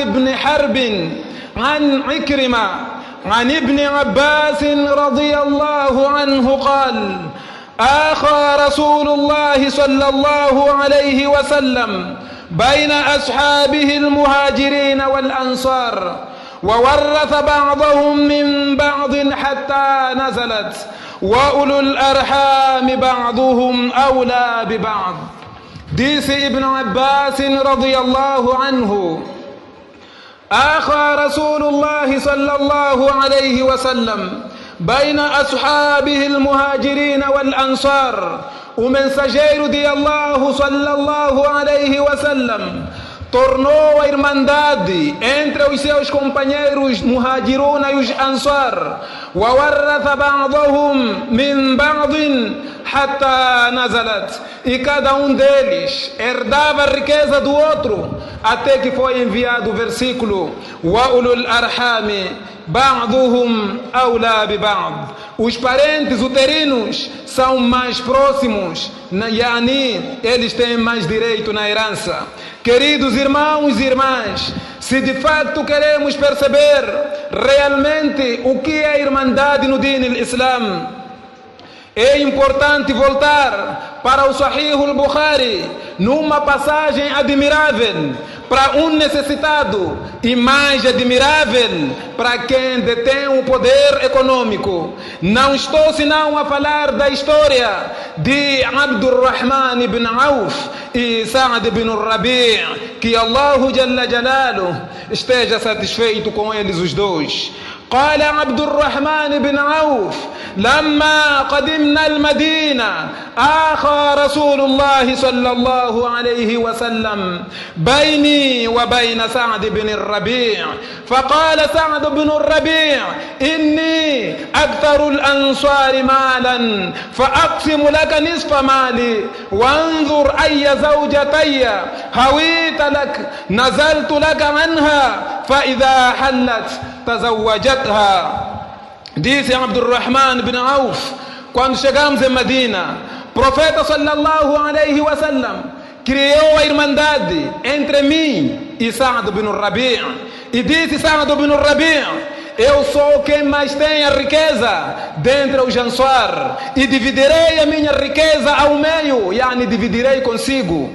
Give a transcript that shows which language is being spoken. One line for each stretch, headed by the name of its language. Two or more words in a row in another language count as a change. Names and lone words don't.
Arabic: بن حرب عن عكرمة عن ابن عباس رضي الله عنه قال آخى رسول الله صلى الله عليه وسلم بين أصحابه المهاجرين والأنصار وورث بعضهم من بعض حتى نزلت وأولو الأرحام بعضهم أولى ببعض. Disse Ibn Abbas رضي الله عنه: آخى رسول الله صلى الله عليه وسلم بين أصحابه المهاجرين والأنصار.
Portuguese: O mensageiro de Allah
Arabic: صلى الله عليه وسلم
Portuguese: tornou a irmandade entre os seus companheiros muhajirun e os ansar.
Arabic: وَوَرَّثَ بَعْضَهُمْ مِنْ بَعْضٍ حتى نزلت.
Portuguese: E cada um deles herdava a riqueza do outro, até que foi enviado o versículo
Arabic: وَأُولُو الْأَرْحَامِ بَعْضُهُمْ أَوْلَى بِبَعْضٍ.
Portuguese: Os parentes uterinos são mais próximos, yani eles têm mais direito na herança. Queridos irmãos e irmãs, se de facto queremos perceber realmente o que é a irmandade no
Arabic: دين الإسلام,
Portuguese: é importante voltar para o Sahih al-Bukhari, numa passagem admirável para um necessitado e mais admirável para quem detém o poder econômico. Não estou senão a falar da história de Abdurrahman ibn Auf e Sa'd ibn Rabi', que Allah
Arabic: جل جلاله
Portuguese: esteja satisfeito com eles os dois.
Arabic: قال عبد الرحمن بن عوف لما قدمنا المدينة آخى رسول الله صلى الله عليه وسلم بيني وبين سعد بن الربيع، فقال سعد بن الربيع إني أكثر الأنصار مالا فأقسم لك نصف مالي، وانظر أي زوجتي هويت لك نزلت لك عنها فإذا حلت تزوجتها.
Portuguese: Disse Abdurrahman bin Auf, quando chegamos em Medina, o profeta
Arabic: صلى الله عليه وسلم
Portuguese: criou a irmandade entre mim e Sa'd bin Rabi'. E disse Sa'd bin Rabi': eu sou quem mais tem a riqueza dentre os Ansar, e dividirei a minha riqueza ao meio, yani dividirei consigo.